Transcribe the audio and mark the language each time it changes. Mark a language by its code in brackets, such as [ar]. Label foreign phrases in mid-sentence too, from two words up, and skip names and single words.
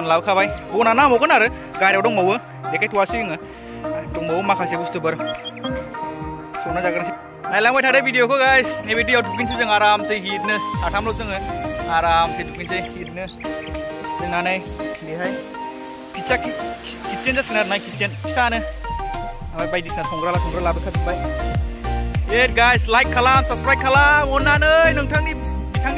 [brx] लाबोखाबाय बना नांबावगोन आरो गारियाव दंबावो देखायथ'वासै जोङो दंबावो माखासे बुस्थुफोर संना जाग्रोनोसै नायलांबाय थादो भिडिअखौ गाइस नैबे दैयाव दुगैनोसै जों आरामसे हिटनो साथामल' जोङो आरामसे दुगैनोसै हिटनो जोंना नै बेहाय फिसा किटचेन जासिगोन आरो ना किटचेन फिसानो ओमफ्राय बायदिसिना संग्रा लाबोखाजोब्बाय [en] Yes guys, [brx] like खालाम, subscribe खालाम, अन्नानै नोंथांनि बिथांनि